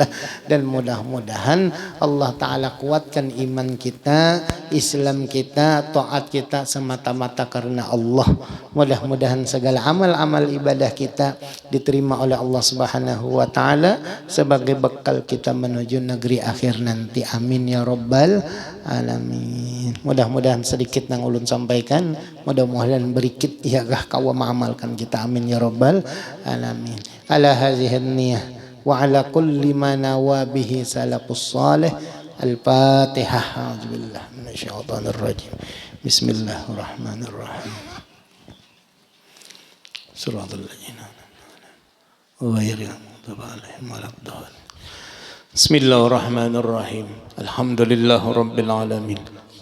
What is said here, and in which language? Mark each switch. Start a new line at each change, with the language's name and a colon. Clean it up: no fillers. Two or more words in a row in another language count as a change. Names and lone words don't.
Indonesian: Dan mudah-mudahan
Arabic: الله تعالى
Indonesian: kuatkan iman kita, Islam kita, taat kita semata-mata karena Allah. Mudah-mudahan segala amal-amal ibadah kita diterima oleh
Arabic: الله سبحانه وتعالى
Indonesian: sebagai bekal kita menuju negeri akhir nanti.
Arabic: آمين يا رب العالمين.
Indonesian: Mudah-mudahan sedikit yang ulun sampaikan, mudah-mudahan berikit ya kawa mengamalkan kita.
Arabic: آمين يا رب العالمين. على هذه النية وعلى كل ما نوى به السلف الصالح. الفاتحة. أعوذ بالله من الشيطان الرجيم. بسم الله الرحمن الرحيم. صراط الذين غير المغضوب عليهم ولا الضالين. بسم الله الرحمن الرحيم. الحمد لله رب العالمين.